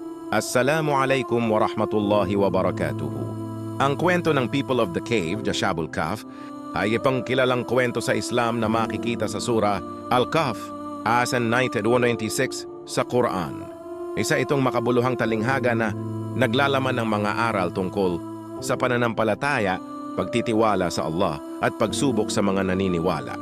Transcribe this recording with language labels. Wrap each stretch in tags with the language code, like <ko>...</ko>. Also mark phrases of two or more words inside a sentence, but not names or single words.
<ar>السلام عليكم ورحمة الله وبركاته.</ar> <tl>Ang kwento ng</tl> <en>People of the Cave,</en> <ar>أصحاب الكهف,</ar> <tl>ay ipang kilalang kwento sa Islam na makikita sa Surah Al-Kahf, Asan 196 sa Quran. Isa itong makabuluhang talinghaga na naglalaman ng mga aral tungkol sa pananampalataya, pagtitiwala sa Allah at pagsubok sa mga naniniwala.</tl>